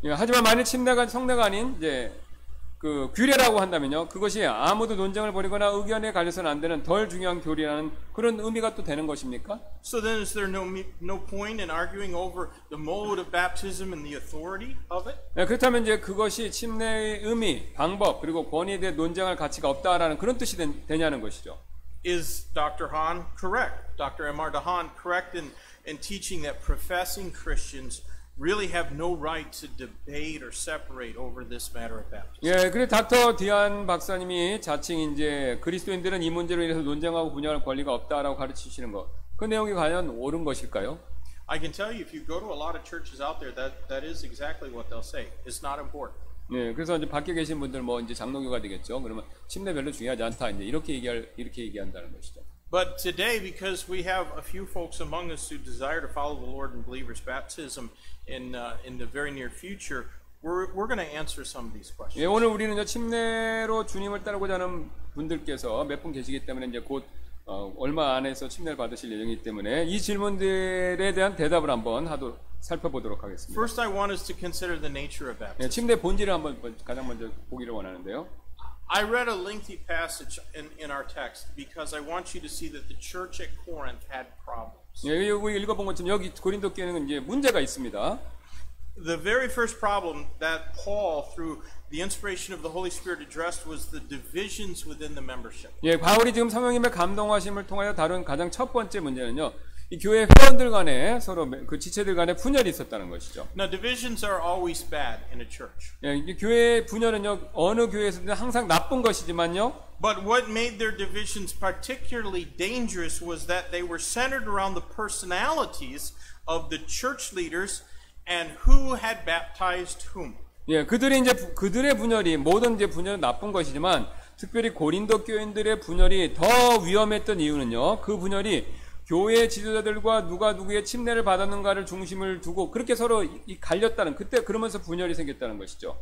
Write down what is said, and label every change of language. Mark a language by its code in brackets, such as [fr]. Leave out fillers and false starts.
[ko] 예, 하지만 만일 성례가 아닌 이제 그 규례라고 한다면요, 그것이 아무도 논쟁을 벌이거나 의견에 갈려서는 안 되는 덜 중요한 교리라는 그런 의미가 또 되는 것입니까? [en] So then is there no point in arguing over the mode of baptism and the authority of it? [ko] 네, 그렇다면 이제 그것이 침례의 의미, 방법 그리고 권위에 대해 논쟁할 가치가 없다라는 그런 뜻이 되냐는 것이죠. [en] Is Dr. Hahn correct? Dr. M.R. Hahn correct in teaching that professing Christians really have no right to debate or separate over this matter of baptism? [ko] 예, 그래 닥터 디안 박사님이 자칭 이제 그리스도인들은 이 문제로 인해서 논쟁하고 분열할 권리가 없다라고 가르치시는 것, 그 내용이 과연 옳은 것일까요? [en] I can tell you, if you go to a lot of churches out there, that is exactly what they'll say. It's not important. [ko] 예, 그래서 이제 밖에 계신 분들 뭐 이제 장로교가 되겠죠. 그러면 침례 별로 중요하지 않다 이제 이렇게 얘기한다는 것이죠. [en] But today, because we have a few folks among us who desire to follow the Lord in believers' baptism in the very near future, we're going to answer some of these questions. [ko] 예, 오늘 우리는 침례로 주님을 따르고자 하는 분들께서 몇 분 계시기 때문에 이제 곧 얼마 안에서 침례를 받으실 예정이기 때문에 이 질문들에 대한 대답을 한번 살펴보도록 하겠습니다. [en] First, I want us to consider the nature of baptism. [ko] 예, 침례 본질을 한번 가장 먼저 보기를 원하는데요. [en] I read a lengthy passage in our text because I want you to see that the church at Corinth had problems. [ko] 예, 여기 읽어본 것처럼 여기 고린도 교회는 이제 문제가 있습니다. [en] The very first problem that Paul, through the inspiration of the Holy Spirit, addressed was the divisions within the membership. [ko] 예, 바울이 지금 성령님의 감동하심을 통하여 다룬 가장 첫 번째 문제는요, 이 교회 회원들 간에 서로 그 지체들 간에 분열이 있었다는 것이죠. [en] Now, divisions are always bad in a church. [ko] 예, 이 교회 분열은요, 어느 교회에서든 항상 나쁜 것이지만요. [en] But what made their divisions particularly dangerous was that they were centered around the personalities of the church leaders and who had baptized whom. [ko] 예, 그들의 분열이 모든 이제 분열은 나쁜 것이지만 특별히 고린도 교인들의 분열이 더 위험했던 이유는요. 그 분열이 교회 지도자들과 누가 누구의 침례를 받았는가를 중심을 두고 그렇게 서로 갈렸다는 그때 그러면서 분열이 생겼다는 것이죠.